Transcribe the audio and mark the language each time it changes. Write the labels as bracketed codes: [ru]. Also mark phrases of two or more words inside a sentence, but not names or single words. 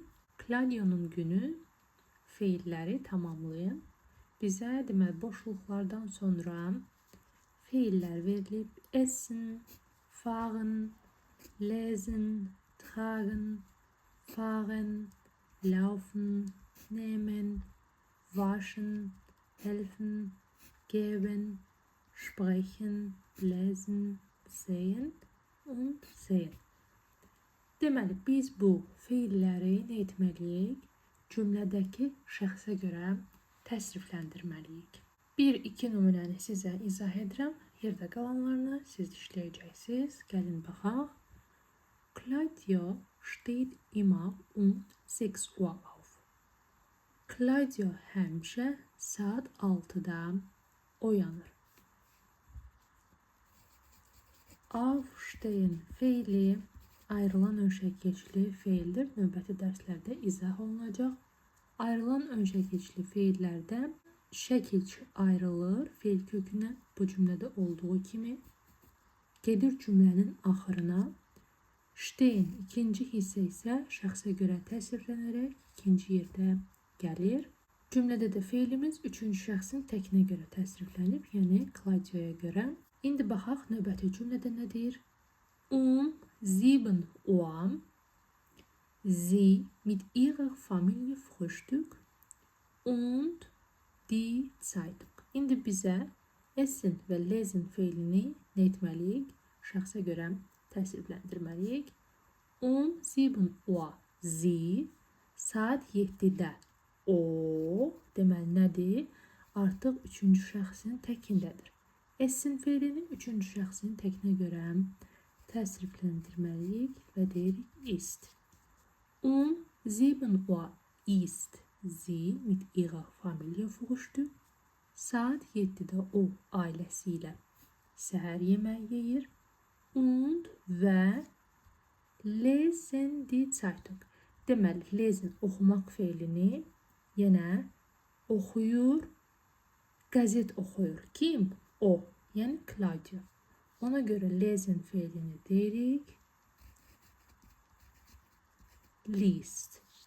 [az] Claudio'nun günü feilləri tamamlayın. Bizə deməli boşluqlardan sonra feillər verilib. [de] Essen, fahren, lesen, tragen, fahren, laufen, nehmen, waschen, helfen, geben, sprechen, lesen, sehen und sehen. [az] Deməli, biz bu feilləri nə etməliyik? Cümlədəki şəxsə görə təsrifləndirməliyik. 1-2 nümunəni sizə izah edirəm. Yerdə qalanlarını siz işləyəcəksiniz. Gəlin baxaq. [de] Claudio steht immer um 6 Uhr auf. [az] Claudio həmişə saat 6-da oyanır. Aufstehen feili ayrılan önşəkeçli feildir. Növbəti dərslərdə izah olunacaq. Ayrılan önşəkeçli feillərdə şəkil ayrılır feil kökünə bu cümlədə olduğu kimi. Gedir cümlənin axırına. Stehen ikinci hissə isə şəxsə görə təsriflənərək ikinci yerdə gəlir. Cümlədə də feilimiz üçüncü şəxsin təkinə görə təsriflənib, yəni Claudio'ya görə. İndi baxaq növbəti cümlədə nə deyir? [de] 7 Uhr Sie mit ihrer Familie Frühstück und die Zeitung. [az] İndi bizə essen və lesen feilini nə etməliyik? Şəxsə görə təsrifləndirməliyik. [de] 7 Uhr Sie [az] saat 7-də o deməli nədir? Artıq üçüncü şəxsin təkindədir. Essen feilini üçüncü şəxsin təkinə görə təsrifləndirməliyik və deyirik ist. [de] 7 Uhr ist sie mit ihrer Familie Frühstück. [az] Saat 7-də o ailəsi ilə səhər yeməyi yeyir. [de] Und və lesen die Zeitung. [az] Deməli, lesen oxumaq feilini yenə oxuyur, qəzet oxuyur. Kim? O, yəni Claudio. Ona görə lesen feilini deyirik liest.